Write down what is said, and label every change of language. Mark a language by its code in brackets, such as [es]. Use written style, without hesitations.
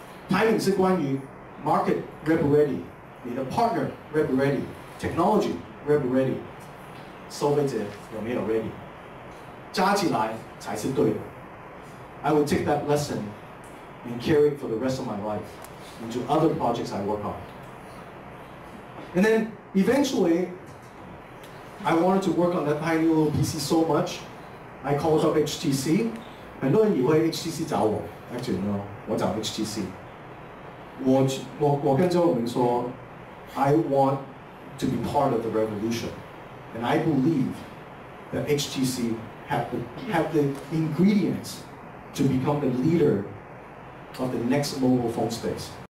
[zh] Timing 是关于 market ready不 ready， 你的 partner ready不 ready， technology ready不 ready， 消费者有没有 ready， 加起来才是对的。 [en] I would take that lesson and carry it for the rest of my life into other projects I work on. And then eventually, I wanted to work on that tiny little PC so much, I called up HTC. [zh] 很多人以为 HTC 找我 ， [en] actually no， [zh] 我找 HTC。我跟周永明说 [en] ，I want to be part of the revolution, and I believe that HTC have the ingredients to become the leader of the next mobile phone space.